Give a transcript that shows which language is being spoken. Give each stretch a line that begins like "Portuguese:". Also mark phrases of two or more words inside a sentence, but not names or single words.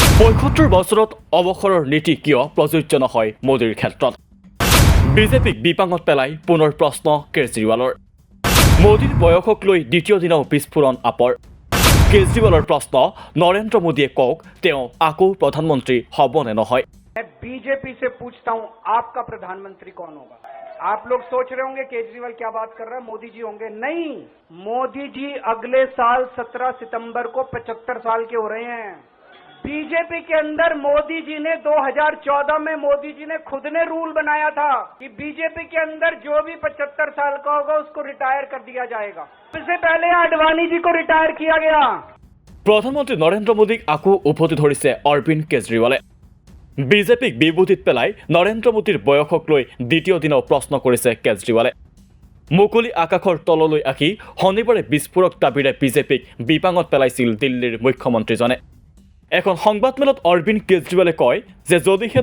Assamese: ৭৫ বছৰত অৱসৰৰ নীতি কিয় প্ৰযোজ্য নহয় মোদীৰ ক্ষেত্ৰত বিজেপিক বিপাঙত পেলাই পুনৰ প্ৰশ্ন কেজৰিৱালৰ মোদীৰ বয়সক লৈ দ্বিতীয় দিনাও বিস্ফোৰণ আপৰ কেজৰিৱালৰ প্ৰশ্ন নৰেন্দ্ৰ মোদীয়ে কওক তেওঁ আকৌ প্ৰধানমন্ত্ৰী হ'ব নে নহয়
Hindi: मैं बीजेपी से पूछता हूं आपका प्रधानमंत्री कौन होगा। आप लोग सोच रहे होंगे केजरीवाल क्या बात कर रहा है, मोदी जी होंगे। नहीं, मोदी जी अगले साल 17 सितंबर को 75 साल के हो रहे हैं। बीजेपी के अंदर मोदी जी ने 2014 में मोदी जी ने खुद ने रूल बनाया था कि बीजेपी के अंदर जो भी 75 साल का होगा उसको रिटायर कर दिया जाएगा। इससे पहले आडवाणी जी को रिटायर किया गया।
Assamese: প্ৰধানমন্ত্ৰী নৰেন্দ্ৰ মোদীক আকৌ উভতি ধৰিছে অৰবিন্দ কেজৰিৱালে বিজেপিক বিভূতিত পেলাই নৰেন্দ্ৰ মোদীৰ বয়সক লৈ দ্বিতীয় দিনাও প্ৰশ্ন কৰিছে কেজৰিৱালে মুকলি আকাশৰ তললৈ আহি শনিবাৰে বিস্ফোৰক দাবীৰে বিজেপিক বিপাঙত পেলাইছিল দিল্লীৰ মুখ্যমন্ত্ৰীজনে এখন সংবাদমেলত অৰবিন্দ কেজৰিৱালে কয় যে যদিহে